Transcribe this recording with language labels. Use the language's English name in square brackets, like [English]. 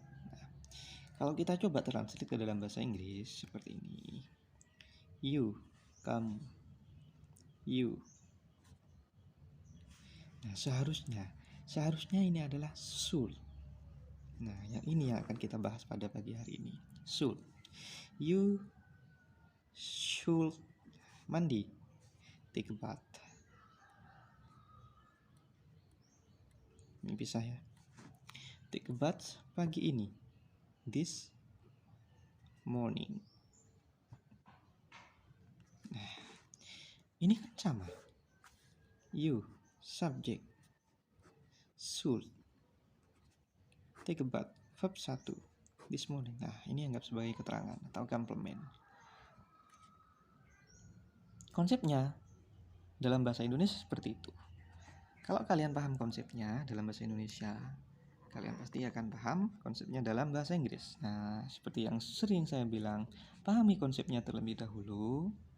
[Indonesian] Nah, kalau kita coba translate ke dalam bahasa Inggris seperti ini. [English] You, [Indonesian] kamu. [English] You. [Indonesian] Nah, seharusnya ini adalah should. Nah, yang ini yang akan kita bahas pada pagi hari ini. [English] Should. You should [Indonesian] mandi, [English] take a bath. [Indonesian] Ini bisa ya. [English] Take a bath [Indonesian] pagi ini. [English] This morning. [Indonesian] Nah, ini kan sama. [English] You, subject, should, take a bath, verb 1, this morning. [Indonesian] Nah, ini anggap sebagai keterangan atau komplement. Konsepnya dalam bahasa Indonesia seperti itu. Kalau kalian paham konsepnya dalam bahasa Indonesia, kalian pasti akan paham konsepnya dalam bahasa Inggris. Nah, seperti yang sering saya bilang, pahami konsepnya terlebih dahulu.